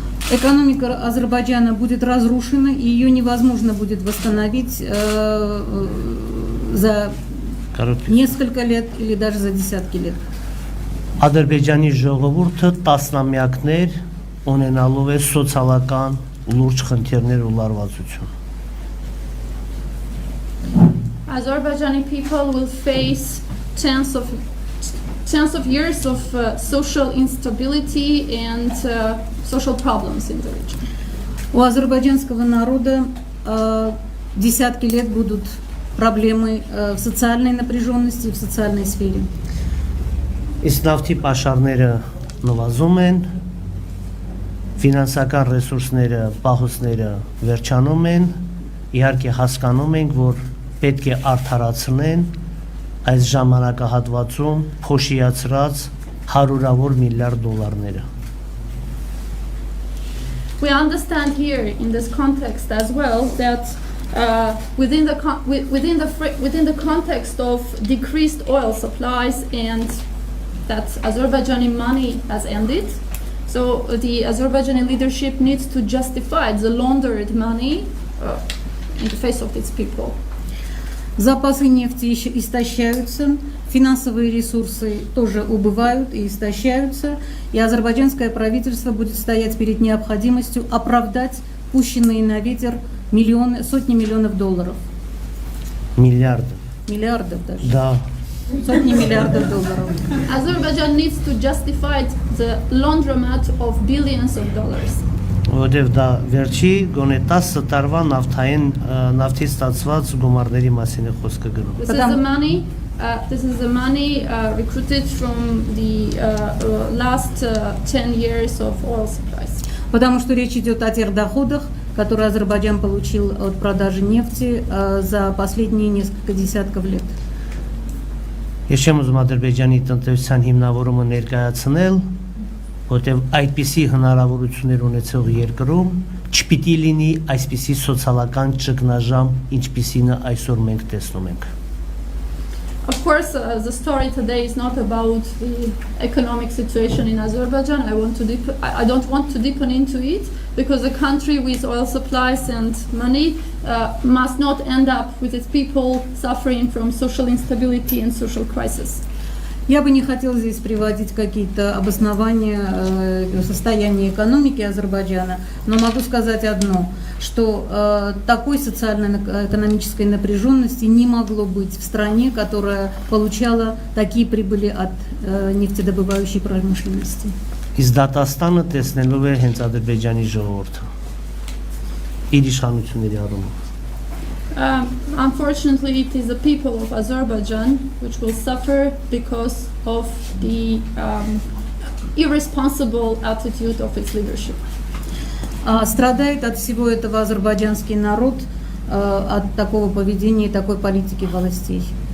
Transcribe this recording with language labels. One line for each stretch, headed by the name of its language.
Russian: Экономика Азербайджана будет разрушена, и ее невозможно будет восстановить за несколько лет или даже за десятки лет.
Armenian: Ադրբեջանի ժողովուրդը տասնամյակներ ունենալով է սոցիալական լուրջ խնդիրներ ու լարվածություն։
English: Azerbaijani people will face tens of years of social instability and social problems in the region.
Russian: У азербайджанского народа десятки лет будут проблемы в социальной напряженности и в социальной сфере.
Armenian: Իսկ նավթի պաշարները նվազում են, ֆինանսական ռեսուրսները, պահոցները վերջանում են, իհարկե հասկանում ենք, որ պետք է արդարացնեն այս ժամանակահատվածում փոշիացրած հարյուրավոր միլիարդ դոլարները։
English: We understand here in this context as well that within the context of decreased oil supplies and that Azerbaijani money has ended, so the Azerbaijani leadership needs to justify the laundered money in the face of its people.
Russian: Запасы нефти истощаются, финансовые ресурсы тоже убывают и истощаются, и азербайджанское правительство будет стоять перед необходимостью оправдать пущенные на ветер сотни миллионов долларов.
Armenian: Միլիարդ։
Russian: Миллиардов даже.
Armenian: Դա
Russian: Сотни миллиардов долларов.
English: Azerbaijan needs to justify the laundromat of billions of dollars.
Armenian: որովհետև դա վերջի գոնե 10 տարվա նավթի ստացված գումարների մասին է խոսքը գնում։
English: This is the money recruited from the last 10 years of oil supplies.
Russian: Потому что речь идет о тех доходах, которые Азербайджан получил от продажи нефти за последние несколько десятков лет.
Armenian: Ես չեմ ուզում Ադրբեջանի տնտեսության հիմնավորումը ներկայացնել, որտեղ այդպիսի հնարավորություններ ունեցող երկրում չպիտի լինի այսպիսի սոցիալական ճգնաժամ, ինչպիսին այսօր մենք տեսնում ենք։
English: Of course, the story today is not about the economic situation in Azerbaijan. I don't want to deepen into it because a country with oil supplies and money must not end up with its people suffering from social instability and social crisis.
Russian: Я бы не хотела здесь приводить какие-то обоснования состояния экономики Азербайджана, но могу сказать одно, что такой социально-экономической напряженности не могло быть в стране, которая получала такие прибыли от нефтедобывающей промышленности.
Armenian: Իսկ Դատաստանը տեսնելով է հենց Ադրբեջանի ժողովուրդը իր իշխանությունների առումով։
English: Unfortunately, it is the people of Azerbaijan which will suffer because of the irresponsible attitude of its leadership.
Russian: Страдает от всего этого азербайджанский народ, от такого поведения и такой политики властей.